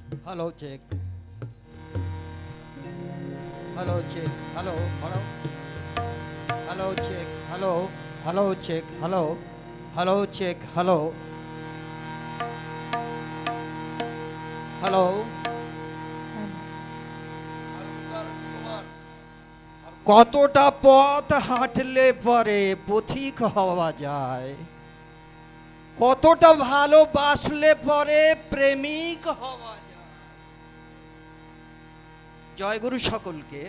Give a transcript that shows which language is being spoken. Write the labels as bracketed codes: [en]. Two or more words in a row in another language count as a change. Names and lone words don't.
[en] Hello, check. Hello, check. Hello, hello. Hello, check. Hello. Hello, check. Hello. Hello, check. Hello. Hello. [bn] কতটা পথ হাঁটলে পরে পথিক হওয়া যায়, কতটা ভালোবাসলে পরে প্রেমিক হওয়া যায়। জয়গুরু সকলকে।